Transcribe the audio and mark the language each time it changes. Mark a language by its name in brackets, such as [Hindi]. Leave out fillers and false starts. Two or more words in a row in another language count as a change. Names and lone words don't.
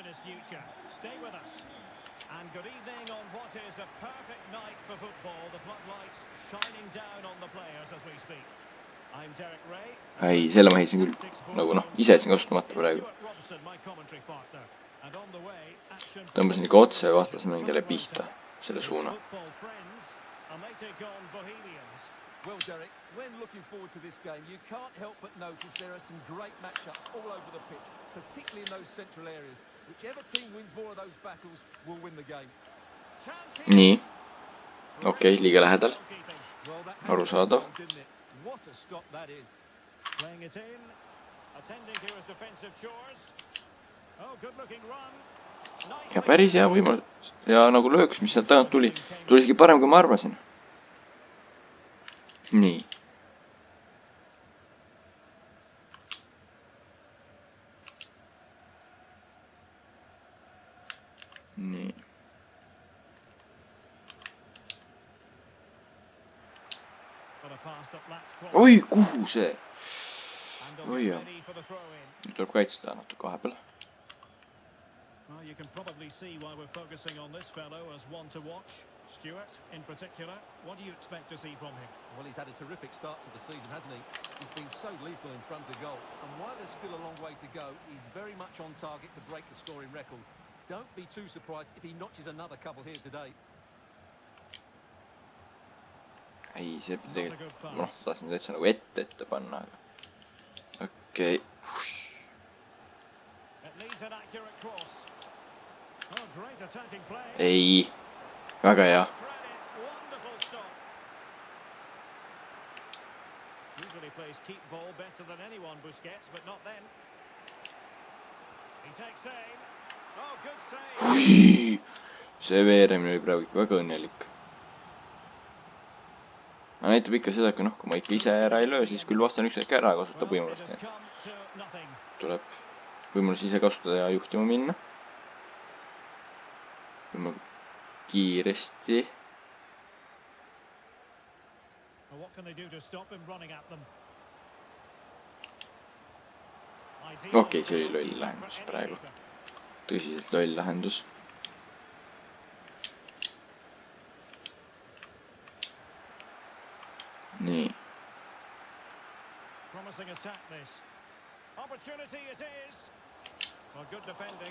[Estonian] Ei, selle ma heisin küll. Nagu noh, ise siin kasutamata praegu. Tõmbasin ikka otse vastasmängijale pihta selle suuna. [English] Well, Derek, when looking forward to this game, you can't help but notice there are some great matchups all over the pitch, particularly in those central areas. Whichever team wins more of those battles will win the game. Chance here. [Estonian] nii , okei , liiga lähedal . [English] Well, that [Estonian] Arusaadav. [English] had to be a goal, didn't it? What a stop that is. Playing it in, attending to his defensive chores. Oh, good looking run. [Estonian] ja päris hea võimalus . ja nagu lööks , mis sealt tagant tuli , tuli isegi parem , kui ma arvasin . nii . nii . [English] But a pass that lacks quality. [Estonian] oi , kuhu see ? [English] And they'll [Estonian] oi [English] get [Estonian] jah , [English] ready for the throw-in. [Estonian] nüüd tuleb kaitsta natuke vahepeal . [English] Well, you can probably see why we're focusing on this fellow as one to watch. Stuart, in particular, what do you expect to see from him? Well, he's had a terrific start to the season, hasn't he? He's been so lethal in front of goal. And while there's still a long way to go, he's very much on target to break the scoring record. Don't be too surprised if he notches another couple here today. [Estonian] ei , see tegelikult , noh , tahtsin täitsa nagu ette panna , aga okei . [English] It needs an accurate cross. Oh, great attacking play. [Estonian] ei , väga hea . [English] Credit, wonderful stop. Usually plays keep ball better than anyone, Busquets, but not then. He takes aim. Oh, good save. [Estonian] see veeremine oli praegu ikka väga õnnelik . näitab ikka seda , et kui noh , kui ma ikka ise ära ei löö , siis küll vastan üks hetk ära kasutab [English] Well, it [Estonian] võimalust [English] has . come to nothing. [Estonian] tuleb võimalus ise kasutada ja juhtima minna . kiiresti . [English] Well, what can they do to stop him running at them? [Estonian] Okei, see oli loll lahendus praegu. Tõsiselt loll lahendus . nii . [English] Promising attack this. Opportunity it is. Well, good defending.